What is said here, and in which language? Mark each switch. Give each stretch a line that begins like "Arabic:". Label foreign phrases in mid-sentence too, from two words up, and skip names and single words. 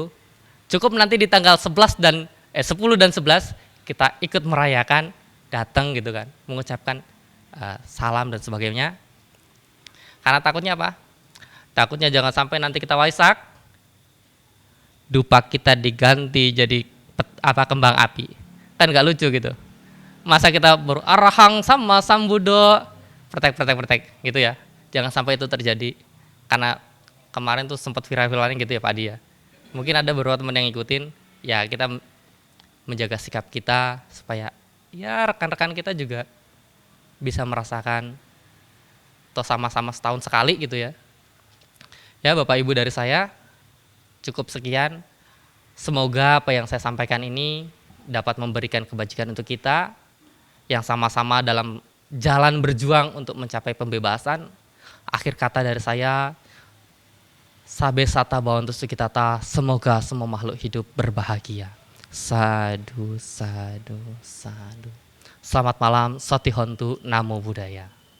Indonesian: Cukup nanti di tanggal 10 dan 11 kita ikut merayakan, datang gitu kan, mengucapkan salam dan sebagainya. Karena takutnya apa? Takutnya jangan sampai nanti kita Waisak, dupa kita diganti jadi kembang api. Kan gak lucu gitu. Masa kita baru
Pali: arahang sama sambudo,
Indonesian: pretek gitu ya. Jangan sampai itu terjadi. Karena kemarin tuh sempat viral-viralnya gitu ya Pak Adi ya. Mungkin ada beberapa teman yang ngikutin, ya kita menjaga sikap kita supaya ya rekan-rekan kita juga bisa merasakan atau sama-sama setahun sekali gitu ya. Ya Bapak Ibu dari saya cukup sekian. Semoga apa yang saya sampaikan ini dapat memberikan kebajikan untuk kita yang sama-sama dalam jalan berjuang untuk mencapai pembebasan. Akhir kata dari saya,
Pali: Sabe sata bawantu sukitata,
Indonesian: semoga semua makhluk hidup berbahagia.
Pali: Sadu, sadu, sadu.
Indonesian: Selamat malam,
Pali: Soti Hontu, Namo Buddhaya.